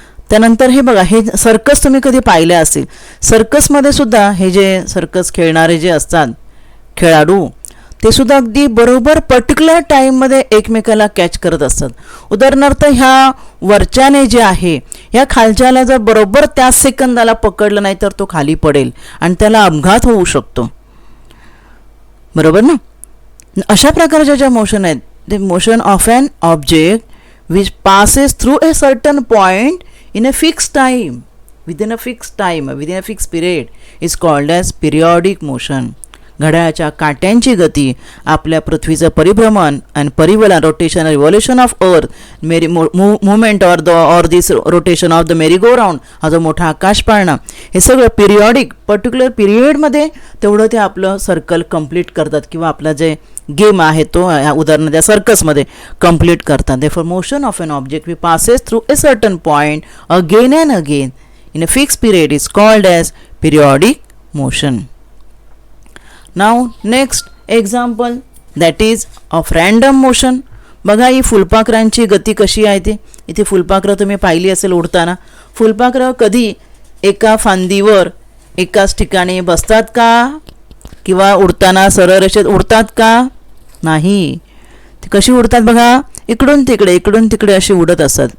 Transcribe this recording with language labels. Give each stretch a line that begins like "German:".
Marathi: त्यानंतर हे बघा, हे सर्कस तुम्ही कधी पाहिले असेल. सर्कसमध्ये सुद्धा हे जे सर्कस खेळणारे जे असतात खेळाडू, ते सुद्धा अगदी बरोबर पर्टिक्युलर टाईममध्ये एकमेकाला कॅच करत असतात. उदाहरणार्थ ह्या वरच्याने जे आहे, ह्या खालच्याला जर बरोबर त्याच सेकंदाला पकडलं नाही तर तो खाली पडेल आणि त्याला अपघात होऊ शकतो, बरोबर ना. अशा प्रकारच्या ज्या मोशन आहेत,
English: the motion of an object which passes through a certain point in a fixed time, within a fixed period is called as periodic motion.
Marathi: घड्याळाच्या काट्यांची गती, आपल्या पृथ्वीचं परिभ्रमण आणि परिवलन, rotation,
English: revolution of earth, movement or this rotation of the merry go round,
Marathi: हा जो मोठा आकाश पाळणा, हे सगळं पिरियॉडिक पर्टिक्युलर पिरियडमध्ये तेवढं ते आपलं सर्कल कंप्लीट करतात किंवा आपला जे गेम आहे तो उदाहरण त्या सर्कसमध्ये कंप्लीट करतात.
English: Therefore motion of an object we passes through a certain point again and again in a fix period is called as periodic motion. Now next example, that is of random motion.
Marathi: बघा, ही फुलपाखरांची गती कशी आहे ते. इथे फुलपाखरं तुम्ही पाहिली असेल उडताना. फुलपाखरं कधी एका फांदीवर एकाच ठिकाणी बसतात का, किंवा उडताना सरळ रेषेत उडतात का, नाही. ते कशी उडतात बघा, इकडून तिकडे अशी उडत असतात.